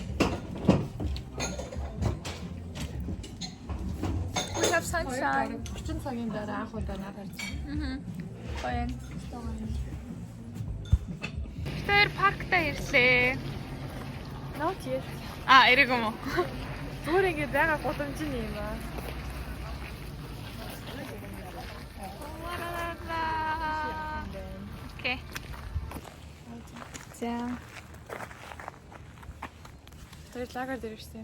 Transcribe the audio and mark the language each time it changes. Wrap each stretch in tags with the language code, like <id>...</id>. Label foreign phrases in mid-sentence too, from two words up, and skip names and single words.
<en>We have sunshine.</en> <mn>30 цагийн дараа анх удаа надад харсан. Баян. Тэр паркта ирлээ.</mn> <en>Not yet.</en> <mn>Эрэг юм уу? Зүгээр ингээд байгаа гудамж нь юм аа. Окей. За. Тэр лагер дээр ирсэн.</mn>